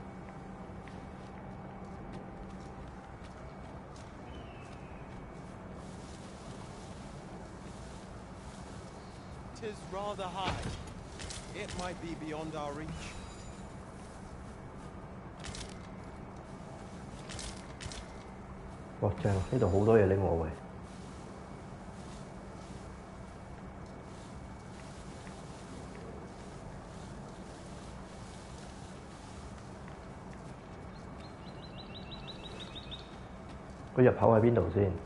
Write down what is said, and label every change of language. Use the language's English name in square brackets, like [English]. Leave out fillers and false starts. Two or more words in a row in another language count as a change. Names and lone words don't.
[English] 'Tis rather high. It might be beyond our reach. 哇！ [Cantonese] 正，呢度好多嘢拎喎喂。個入口喺邊度先？